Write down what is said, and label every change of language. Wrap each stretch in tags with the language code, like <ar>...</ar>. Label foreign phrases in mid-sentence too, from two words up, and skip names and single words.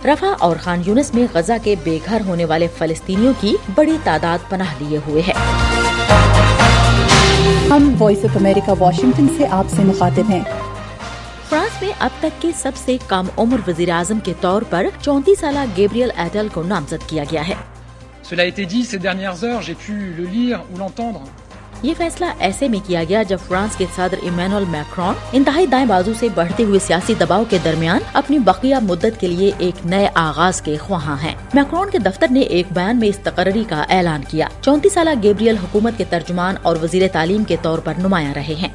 <ur>رفح اور خان یونس میں غزہ کے بے گھر ہونے والے فلسطینیوں کی بڑی تعداد پناہ لیے ہوئے ہے۔ ہم وائس آف امریکہ واشنگٹن سے آپ سے مخاطب ہیں۔ فرانس میں اب تک کے سب سے کم عمر وزیر اعظم کے طور پر 34 سالہ گیبریل ایٹل کو نامزد کیا گیا ہے۔</ur> <fr>Cela a été dit ces dernières heures, j'ai pu le lire ou l'entendre.</fr> <ur>یہ فیصلہ ایسے میں کیا گیا جب فرانس کے صدر ایمینوئل میکرون انتہائی دائیں بازو سے بڑھتے ہوئے سیاسی دباؤ کے درمیان اپنی بقیہ مدت کے لیے ایک نئے آغاز کے خواہاں ہیں۔ میکرون کے دفتر نے ایک بیان میں اس تقرری کا اعلان کیا۔ 34 سالہ گیبریل حکومت کے ترجمان اور وزیر تعلیم کے طور پر نمایاں رہے ہیں۔</ur>